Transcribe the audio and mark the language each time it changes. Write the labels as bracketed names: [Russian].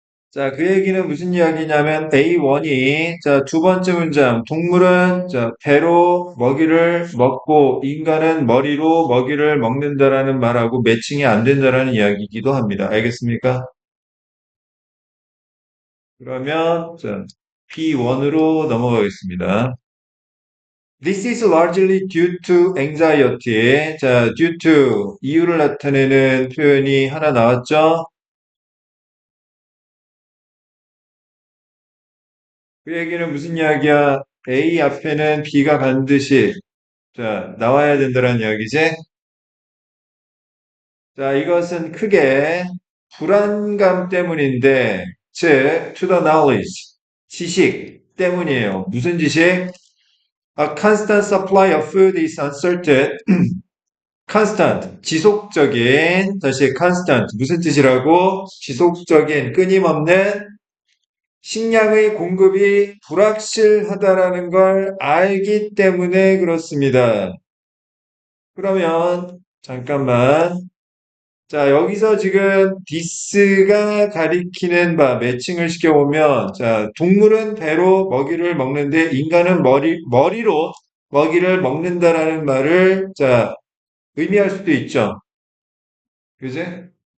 [Korean] 자, 그 얘기는 무슨 이야기냐면 A1이 자, 두 번째 문장 동물은 자, 배로 먹이를 먹고 인간은 머리로 먹이를 먹는다라는 말하고 매칭이 안 된다라는 이야기이기도 합니다. 알겠습니까? 그러면 자, B1으로 넘어가겠습니다. [English] This is largely due to anxiety. [Korean] 자, due to 이유를 나타내는 표현이 하나 나왔죠? 그 얘기는 무슨 이야기야? A 앞에는 B가 반드시 자, 나와야 된다는 이야기지? 자, 이것은 크게 불안감 때문인데, 즉, to the knowledge, 지식 때문이에요. 무슨 지식? [English] A constant supply of food is uncertain. [Korean] constant, 지속적인, 다시 constant, 무슨 뜻이라고? 지속적인, 끊임없는 식량의 공급이 불확실하다라는 걸 알기 때문에 그렇습니다. 그러면, 잠깐만. 자, 여기서 지금 this가 가리키는 바, 매칭을 시켜보면, 자, 동물은 배로 먹이를 먹는데 인간은 머리로 먹이를 먹는다라는 말을, 자, 의미할 수도 있죠. 그지?